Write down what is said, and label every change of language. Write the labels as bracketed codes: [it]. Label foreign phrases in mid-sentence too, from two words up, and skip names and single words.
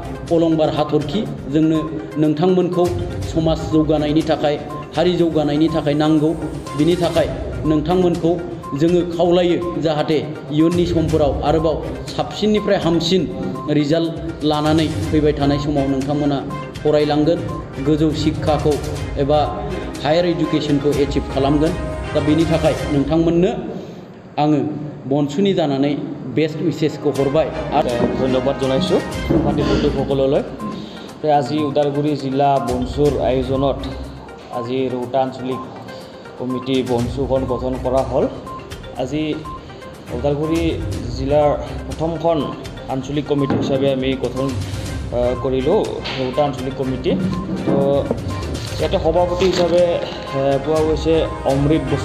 [brx] अलंबार हाथरखि जोंनो नोंथांमोनखौ समाज जौगानायनि थाखाय हारि जौगानायनि थाखाय नांगौ बिनि थाखाय नोंथांमोनखौ जोङो खावलायो जाहाथे इयुननि समफोराव आरोबाव साबसिननिफ्राय हामसिन रिजाल्ट लानानै फैबाय थानाय समाव नोंथांमोना फरायलांगोन गोजौ शिक्षाखौ एबा [en] higher education [brx] एचिभ खालामगोन दा बेनि थाखाय नोंथांमोननो आङो बनसुनि जानानै [en] best wishes [brx] हरबाय आरो [as] ধন্যবাদ জনাইছোঁ পাৰ্টী बন্ধুসকললৈ আজি ওদালগুৰি জিলা বনচুৰ আয়োজনত আজি ৰৌতা আঞ্চলিক কমিটি বনচুখন গঠন কৰা হ'ল আজি ওদালগুৰি জিলাৰ প্ৰথমখন আঞ্চলিক কমিটি হিচাপে আমি গঠন কৰিলোঁ ৰৌতা আঞ্চলিক কমিটি তো ইয়াতে সভাপতি হিচাপে পোৱা গৈছে অমৃত